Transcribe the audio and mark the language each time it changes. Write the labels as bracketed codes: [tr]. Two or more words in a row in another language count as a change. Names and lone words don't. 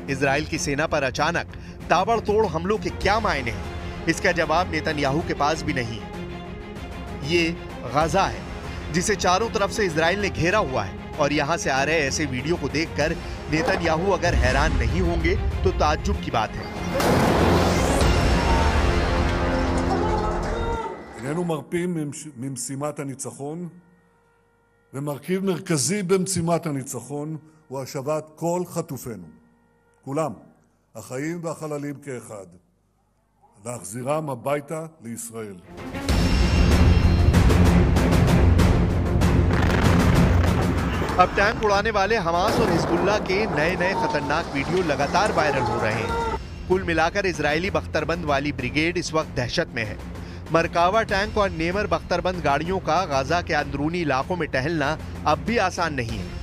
[hi] इजराइल की सेना पर अचानक ताबड़तोड़ हमलों के क्या मायने हैं, इसका जवाब नेतन्याहू के पास भी नहीं है। ये गजा है। जिसे चारों तरफ से इजराइल ने घेरा हुआ है। और यहाँ से आ रहे ऐसे वीडियो को देखकर नेतन्याहू अगर हैरान नहीं होंगे तो ताज्जुब की बात है। [he] איננו מרפים ממשימת הניצחון, ומרכיב מרכזי במשימת הניצחון הוא השבת כל חטופינו, כולם, החיים והחללים כאחד, להחזירם הביתה לישראל. [hi] अब टैंक उड़ाने वाले हमास और हिजबुल्लाह के नए खतरनाक वीडियो लगातार वायरल हो रहे हैं। कुल मिलाकर इजरायली बख्तरबंद वाली ब्रिगेड इस वक्त दहशत में है। मरकावा टैंक और नेमर बख्तरबंद गाड़ियों का गाजा के अंदरूनी इलाकों में टहलना अब भी आसान नहीं है।